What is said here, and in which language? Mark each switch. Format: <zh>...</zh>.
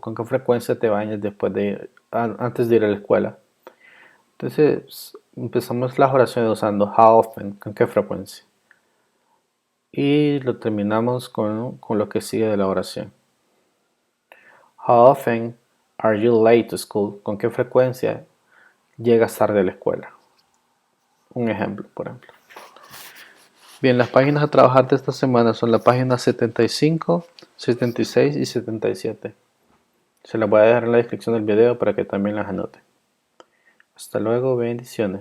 <es>¿Con qué frecuencia te bañas antes de ir a la escuela? Entonces empezamos las oraciones usando</es> <en>how often,</en> <es>con qué frecuencia. Y lo terminamos con lo que sigue de la oración.</es> <en>How often are you late to school?</en> <es>¿Con qué frecuencia llegas tarde a la escuela? Un ejemplo, por ejemplo. Bien, las páginas a trabajar de esta semana son la página 75, 76 y 77. Se las voy a dejar en la descripción del video para que también las anoten. Hasta luego, bendiciones.</es>